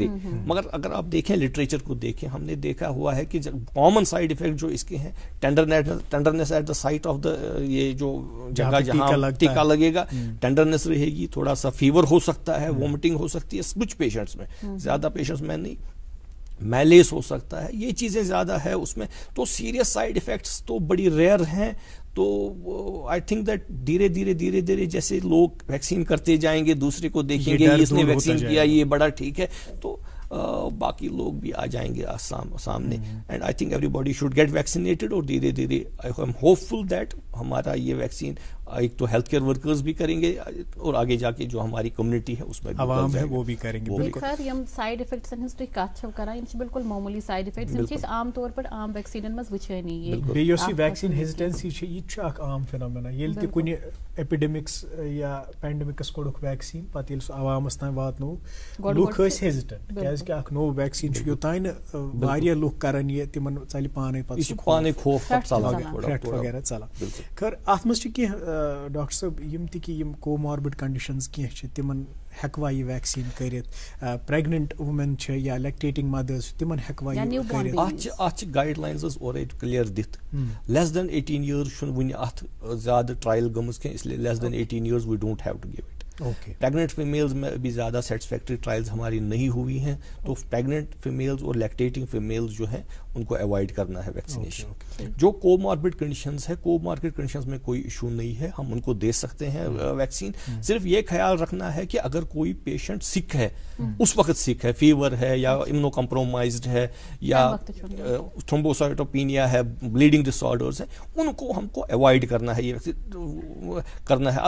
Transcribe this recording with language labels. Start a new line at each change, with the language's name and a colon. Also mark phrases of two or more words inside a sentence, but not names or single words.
Urdu: مگر اگر آپ دیکھیں لٹریچر کو دیکھیں, ہم نے دیکھا ہوا ہے کہ
English: common side effect
Urdu: جو اس کے ہیں,
English: tenderness at the site of the,
Urdu: یہ جو جگہ جہاں ٹیکا لگے گا ٹینڈرنیس رہے گی, تھوڑا سا فیور ہو سکتا ہے, وومٹنگ ہو سکتی ہے کچھ پیشنٹس میں, زیادہ پیشنٹس میں نہیں, میلیس ہو سکتا ہے, یہ چیزیں زیادہ ہے اس میں. تو
English: serious side effects
Urdu: تو بڑی ریئر ہیں. تو
English: I think that
Urdu: دھیرے دھیرے جیسے لوگ ویکسین کرتے جائیں گے, دوسرے کو دیکھیں گے اس نے ویکسین کیا یہ بڑا ٹھیک ہے, تو باقی لوگ بھی آ جائیں گے سامنے.
English: and I think everybody should get vaccinated,
Urdu: اور دھیرے دھیرے
English: I am hopeful that
Urdu: ہمارا یہ ویکسین ایک تو
English: health care workers
Urdu: بھی کریں گے, اور آگے جا کے جو ہماری کمیونٹی ہے اس میں عوام ہے وہ بھی کریں گے.
Kashmiri: خیر یم
English: side effects
Kashmiri: ہنز کت کران بالکل معمولی
English: side effects
Kashmiri: چیز عام طور پر عام ویکسینن مز وچھانی. بیٚیہِ یۄس یہِ
English: vaccine hesitancy
Kashmiri: چھِ یہِ چھُ اکھ عام فینومینا. ییٚلہِ تہِ کُنہِ ایپیڈیمکس یا پینڈمکس کوٚڑُکھ ویکسین, پتہٕ ییٚلہِ سُہ عوامس تام واتنووُکھ, لُکھ ٲسۍ ہیزیٹنٹ کیازِ اکھ نوٚو ویکسین چھُ, یوٚتانۍ نہٕ واریاہ لُکھ کرن یہِ تِمن ژلہِ پانے پتہٕ سُہ خوف تھرٛیٹ وغیرہ ژلان. خٲر اتھ منٛز چھِ کینٛہہ ڈاکٹر صٲب یم تہِ کہِ یم
English: comorbid conditions
Kashmiri: کینٛہہ چھِ, تِمن ہیٚکوا یہِ ویکسین کٔرِتھ؟
English: pregnant women
Kashmiri: چھِ یا
English: lactating mothers
Kashmiri: چھِ, تِمن ہیٚکوا یہِ کٔرِتھ؟ اتھ چھِ گایڈ لائنز اورے کلیئر دِتھ,
English: less than 18 years
Kashmiri: چھُنہٕ وُنہِ اتھ زیادٕ ٹرائل گٔمٕژ کینٛہہ,
Urdu: اس لیے
English: less than 18 years we don't have to give it. pregnant females
Urdu: میں ابھی زیادہ
English: satisfactory trials
Urdu: ہماری نہیں ہوئی ہیں, تو
English: pregnant females
Urdu: اور
English: lactating females
Urdu: جو ہیں ان کو اوائڈ کرنا ہے ویکسینیشن. جو
English: comorbid conditions
Urdu: ہے,
English: comorbid conditions
Urdu: میں کوئی ایشو نہیں ہے, ہم ان کو دے سکتے ہیں ویکسین. صرف یہ خیال رکھنا ہے کہ اگر کوئی پیشنٹ سک ہے, اس وقت سک ہے, فیور ہے یا
English: immunocompromised
Urdu: ہے یا تھرومبوسائٹوپینیا ہے,
English: bleeding disorders
Urdu: ہیں, ان کو ہم کو اوائڈ کرنا ہے, یہ ویکسین کرنا ہے.